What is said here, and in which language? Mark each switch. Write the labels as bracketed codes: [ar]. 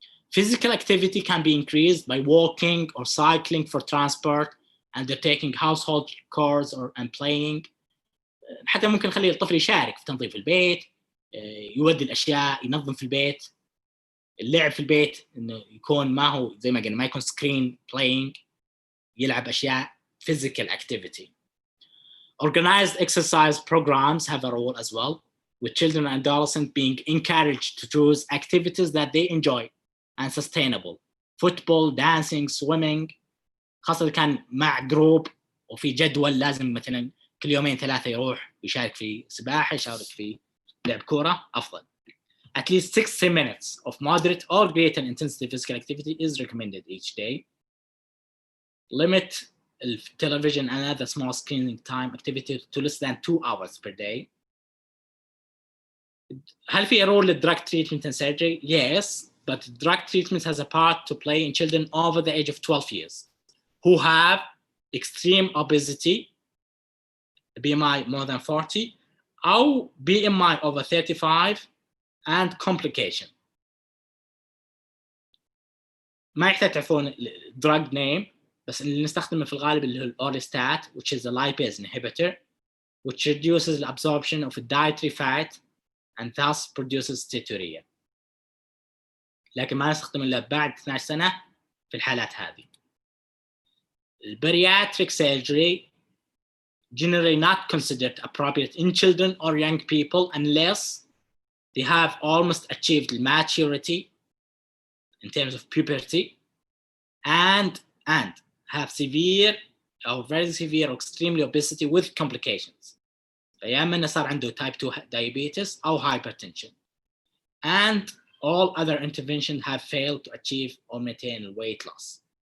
[en] Physical activity can be increased by walking or cycling for transport, undertaking household chores and playing. [ar] حتى ممكن نخلي الطفل يشارك في تنظيف البيت، يودي الأشياء، ينظم في البيت. اللعب في البيت إنه يكون ما هو زي ما قلنا ما يكون [en] screen playing، [ar] يلعب أشياء [en] physical activity. Organized exercise programs have a role as well, with children and adolescents being encouraged to choose activities that they enjoy and sustainable. Football, dancing, swimming، [ar] خاصة كان مع جروب وفي جدول لازم مثلا كل يومين ثلاثة يروح يشارك في سباحة، يشارك في لعب كورة، أفضل. [en] At least 60 minutes of moderate or greater intensity physical activity is recommended each day. Limit television and other small screening time activity to less than 2 hours per day. [ar] هل في [en] role [ar] للدراج [en] treatment and surgery? Yes, but drug treatment has a part to play in children over the age of 12 years who have extreme obesity, BMI more than 40, [ar] أو [en] BMI over 35 and complication. [ar] ما يحتاج تعرفون [en] drug name، [ar] بس اللي نستخدمه في الغالب اللي هو الأوريستات [en] which is a lipase inhibitor which reduces the absorption of dietary fat and thus produces steatorrhea. [ar] لكن ما نستخدمه إلا بعد 12 سنة في الحالات هذه. البرياتريك surgery [en] generally not considered appropriate in children or young people unless they have almost achieved maturity in terms of puberty and have severe or very severe or extremely obesity with complications. [ar] يا إما صار عنده type 2 diabetes أو hypertension. [en] And all other interventions have failed to achieve or maintain weight loss.